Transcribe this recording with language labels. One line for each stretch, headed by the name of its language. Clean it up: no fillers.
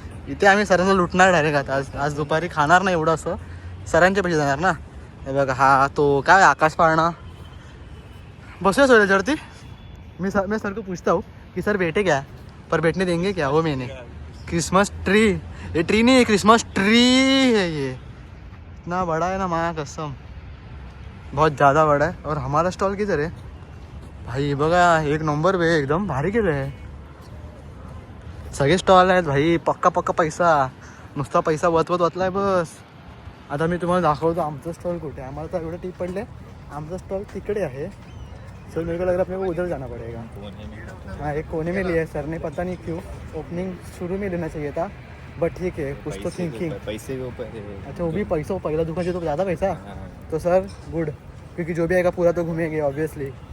Marathi: इथे आम्ही सरांना लुटणार डायरेक्ट. आता आज दुपारी खाणार नाही एवढं, असं सरांचे पैसे जाणार ना. हे बघा हा तो काय आकाश पाळणा. बसूया सोय त्याच्यावरती.
Hindi: मैं सर को पूछता हूँ कि सर बैठे क्या, पर बैठने देंगे क्या. वो मैंने क्रिसमस ट्री, ये ट्री नहीं है क्रिसमस ट्री है. ये इतना बड़ा है ना, माँ कसम बहुत ज़्यादा बड़ा है. और हमारा स्टॉल किधर है भाई.
Marathi: बघा एक नंबर पे एकदम भारी केलं आहे. सगळे स्टॉल आहेत भाई, पक्का पक्का पैसा, नुसता पैसा वतलाय बस. आता मी तुम्हाला दाखवतो आमचं स्टॉल कुठे आहे. आम्हाला तर एवढं टीप पडले, आमचा स्टॉल तिकडे आहे.
Hindi: सर मेरे को लग रहा है अपने को उधर जाना पड़ेगा. हाँ एक कोने में लिया है सर ने, पता नहीं क्यों. ओपनिंग शुरू में लेना चाहिए था, बट ठीक है कुछ तो थिंकिंग. पैसे के ऊपर. अच्छा वो भी पैसा पहिला दुकान से तो ज़्यादा पैसा. तो सर गुड, क्योंकि जो भी आएगा पूरा तो घूमेंगे ऑब्वियसली.